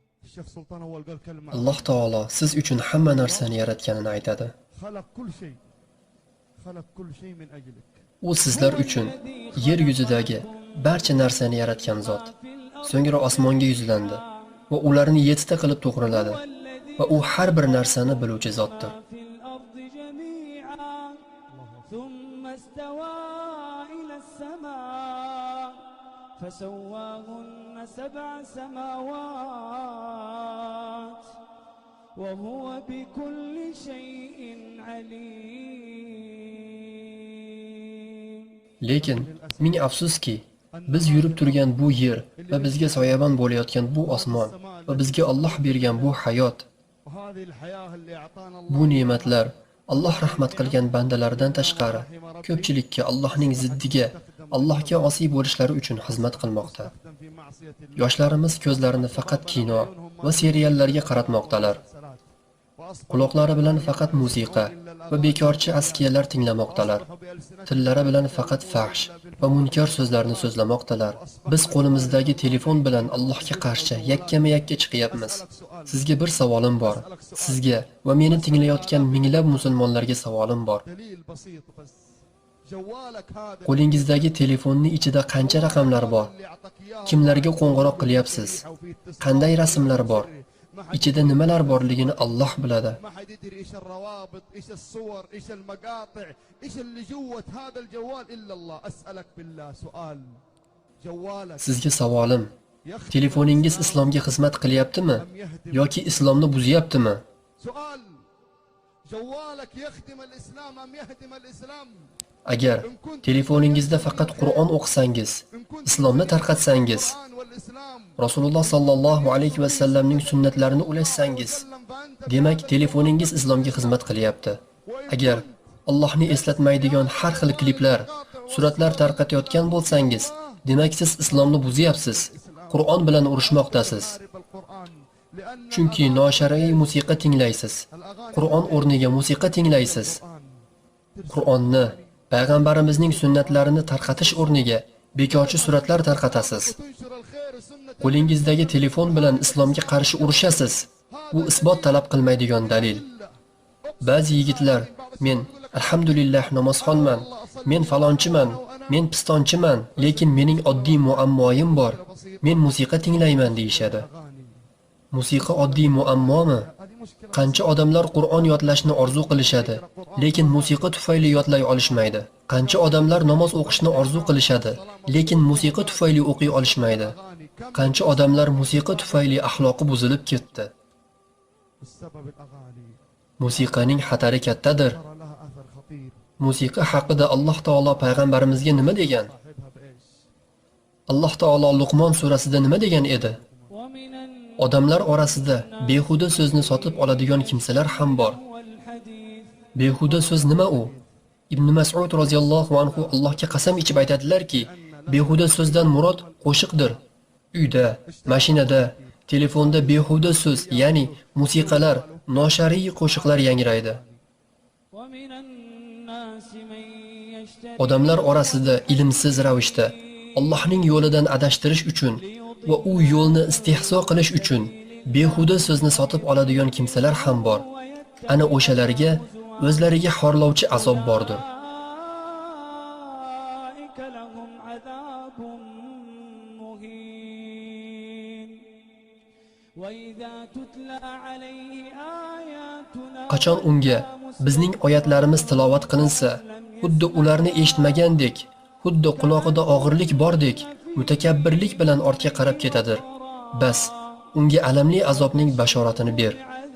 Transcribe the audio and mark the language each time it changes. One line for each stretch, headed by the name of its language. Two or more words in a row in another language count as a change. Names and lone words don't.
Arabic: الشيخ سلطان أول قال كلمة
Uzbek: Alloh taolo siz uchun hamma narsani yaratganini aytadi.
Arabic: خلق كل شيء خلق كل شيء من أجلك.
Uzbek: U sizlar uchun yer yuzidagi barcha narsani yaratgan zot. So'ngra osmonga yuzlandi va ularni 7 ta qilib to'g'riladi va u har bir narsani biluvchi zotdir.
Arabic: ثم استوى إلى السماء فسواهن 7 سماوات وهو بكل شيء عليم.
Uzbek: Lekin ming afsuski, biz yurib turgan bu yer va bizga soyabon bo'layotgan bu osmon va bizga Alloh bergan bu hayot,
Arabic: وهذه الحياة اللي أعطانا الله
Uzbek: bu ne'matlar Alloh rahmat qilgan bandalardan tashqari ko'pchilikka Allohning ziddiga, Allohga osiy bo'lishlari uchun xizmat qilmoqda.
Arabic: في معصية الله.
Uzbek: Yoshlarimiz ko'zlarini faqat kino va seriallarga qaratmoqdalar. Quloqlari bilan faqat musiqa va bekorchi askiyalar tinglamoqdalar. Tillari bilan faqat fahsh va munkar so'zlarni so'zlamoqdalar. Biz qo'limizdagi telefon bilan Allohga qarshi yakkama-yakka chiqyapmiz. Sizga bir savolim bor. Sizga va meni tinglayotgan minglab musulmonlarga savolim bor.
Arabic: دليل بسيط بس. جوالك هذا
Uzbek: Qo'lingizdagi telefonning ichida qancha raqamlar bor?
Arabic: اللي أعطاك إياه
Uzbek: Kimlarga qo'ng'iroq qilyapsiz? Qanday rasmlar bor? Ichida nimalar borligini Alloh biladi.
Arabic: ما حد يدري ايش الروابط، ايش الصور، ايش المقاطع، ايش اللي جوه هذا الجوال الا الله. اسالك بالله سؤال. جوالك
Uzbek: Sizga savolim, telefoningiz islomga xizmat qilyaptimi yoki islomni buzyaptimi?
Arabic: سؤال. جوالك يخدم الاسلام ام يهدم الاسلام؟
Uzbek: Agar telefoningizda faqat Qur'on o'qisangiz, islomni tarqatsangiz,
Arabic: القرآن والاسلام
Uzbek: Rasululloh sallallohu alayhi va sallamning sunnatlarini ulashsangiz, demak telefoningiz islomga xizmat qilyapti. Agar Allohni eslatmaydigan har xil kliplar, suratlar tarqatayotgan bo'lsangiz, demak siz islomni buzyapsiz. Qur'on bilan urushmoqdasiz.
Arabic: بالقرآن لان
Uzbek: Chunki noshar'iy musiqa tinglaysiz. Qur'on o'rniga musiqa tinglaysiz. Qur'onni, payg'ambarimizning sunnatlarini tarqatish o'rniga bekorchi suratlar tarqatasiz.
Arabic: تنشر الخير سنة
Uzbek: Qo'lingizdagi telefon bilan islomga qarshi urushasiz. Bu isbot talab qilmaydigan dalil. Ba'zi yigitlar, men alhamdulillah namozxonman, men falonchiman, men pistonchiman, lekin mening oddiy muammoyim bor. Men musiqa tinglayman deyshadi. Musiqa oddiy muammomi? Qancha odamlar Qur'on yodlashni orzu qilishadi, lekin musiqa tufayli yodlay olishmaydi. Qancha odamlar namoz o'qishni orzu qilishadi, lekin musiqa tufayli o'qiy olishmaydi. Qancha odamlar musiqa tufayli axloqi buzilib ketdi.
Arabic: السبب الاغاني
Uzbek: Musiqaning xatari kattadir.
Arabic: ترى لها اثر خطير.
Uzbek: Musiqa haqida Alloh taolo payg'ambarimizga nima degan?
Arabic: صاحبها بايش؟
Uzbek: Alloh taolo Luqmon surasida nima degan edi?
Arabic: ومن
Uzbek: Odamlar orasida behuda so'zni sotib oladigan kimsalar ham bor.
Arabic: والحديث
Uzbek: Behuda so'z nima u? Ibn Mas'ud
Arabic: رضي الله عنه
Uzbek: Allohga qasam ichib aytadilarki, behuda so'zdan murod qo'shiqdir. Uyda, mashinada, telefonda behuda so'z, ya'ni musiqalar, noshar'iy qo'shiqlar yangraydi.
Arabic: ومن الناس من يشتري
Uzbek: Odamlar orasida ilmsiz ravishda Allohning yo'lidan adashtirish uchun va u yo'lni istehzo qilish uchun behuda so'zni sotib oladigan kimsalar ham bor. Ana o'shalarga o'zlariga xorlovchi azob bordir.
Arabic: أولئك لهم عذاب مهين وإذا تتلى عليه آياتنا
Uzbek: Qachon unga bizning oyatlarimiz tilovat qilinsa, xuddi ularni eshitmagandek, xuddi quloqida og'irlik bordek, mutakabbirlik bilan ortga qarab ketadir. Bas, unga alamli azobning bashoratini ber.